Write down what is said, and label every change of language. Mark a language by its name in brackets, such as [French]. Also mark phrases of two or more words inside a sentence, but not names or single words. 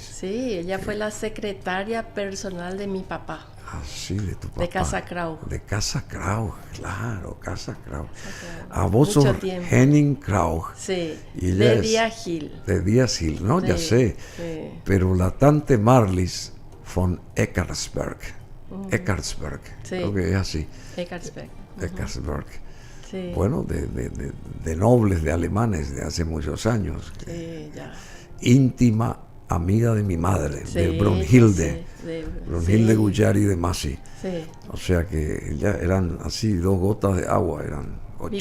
[Spanish] Sí, ella fue la secretaria personal de mi papá. Ah, sí, de tu papá. De Casa Krauch. De Casa Krauch, claro, Casa Krauch. Krauch. A vos sos tiempo. Henning Krauch. Sí, Y ella de Díaz-Gil. De Díaz-Gil, ¿no? Sí, Ya sé. sí. Pero la tante Marlis von Eckersberg. Eckersberg, Sí. creo que es así. Eckersberg. Eckersberg. Sí. Bueno, de nobles, de alemanes de hace muchos años. Sí, ya. Íntima amiga de mi madre, Sí, de Brunhilde. sí, Brunhilde sí. Guyari de Masi. Sí. O sea que ya eran así 2 gotas de agua, eran 80